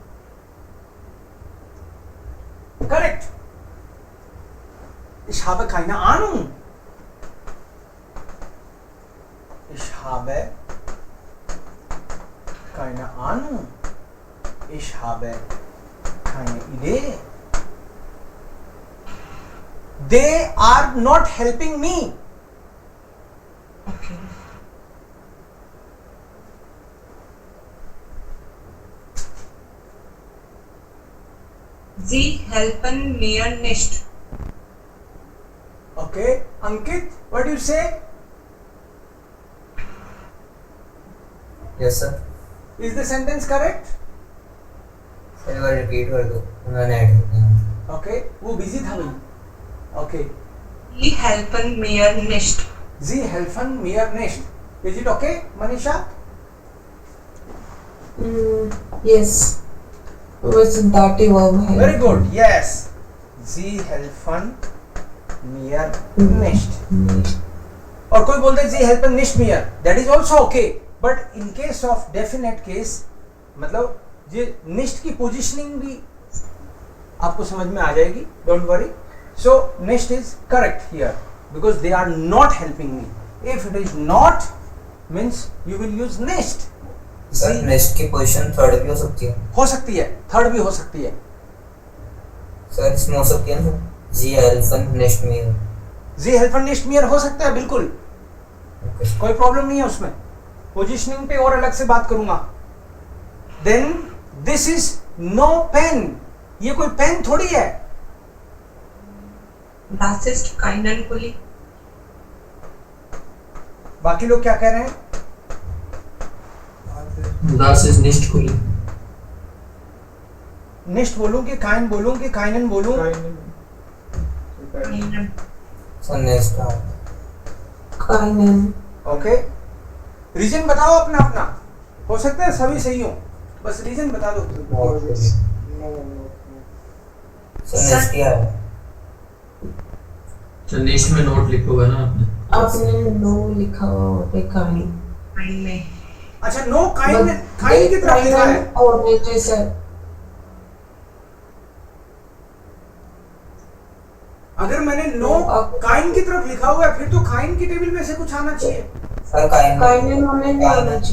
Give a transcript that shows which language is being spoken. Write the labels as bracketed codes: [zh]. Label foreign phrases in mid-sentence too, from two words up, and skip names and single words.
[de] Correct. Ich habe keine Ahnung. Ich habe keine Ahnung. Ich habe keine Idee. [en] They are not helping me. [de] Okay. Sie helfen mir nicht. [en] Okay, Ankit, what do you say? yes sir. Is the sentence correct? [hi] सर एक बार रिपीट कर दो, उन्होंने ऐड किया. Okay, वो busy था भाई. [en] Okay, [de] Sie helfen mir nicht. Sie helfen mir nicht. [en] Is it okay, Manisha? Yes. Was dative verb है. Very good. Yes. [de] Sie helfen mir nicht. [hi] और कोई बोलते [de] Sie helfen nicht mir. [en] That is also okay. But in case of definite case, [hi] मतलब ये nicht की positioning भी आपको समझ में आ जाएगी. [en] Don't worry. So nicht is correct here because they are not helping me. If it is not, means you will use nicht. [hi] सर नेक्स्ट की पोजीशन थर्ड भी हो सकती है. हो सकती है, थर्ड भी हो सकती है. सर इसमें हो सकती है ना. [de] Sie helfen nicht [hi] में. [de] Sie helfen nicht mir [hi] हो सकता है, बिल्कुल ओके. कोई प्रॉब्लम नहीं है उसमें. पोजीशनिंग पे और अलग से बात करूंगा. [en] then this is no pen. [hi] ये कोई पेन थोड़ी है. [de] Das ist keinen Pulli. [hi] बाकी लोग क्या कह रहे हैं? [de] Das ist nicht cool. [hi] निस्ट बोलूं कि काइन बोलूं कि काइनन बोलूं? [de] Keinen. [hi] सर नेक्स्ट का [de] Keinen. [hi] ओके, रीजन बताओ अपना अपना. हो सकता है सभी सही हो, बस रीजन बता दो. सर नेक्स्ट क्या है. तो नेक्स्ट में नोट लिखोगे ना आपने. आपने no लिखा हुआ है kind. [de] Keine. [hi] अच्छा, नो काइन. काइन की तरफ लिखा है. और नीचे से अगर मैंने नो काइन की तरफ लिखा हुआ है, फिर तो काइन की टेबल में से कुछ आना चाहिए. सर काइन काइनन होने नहीं आना चाहिए.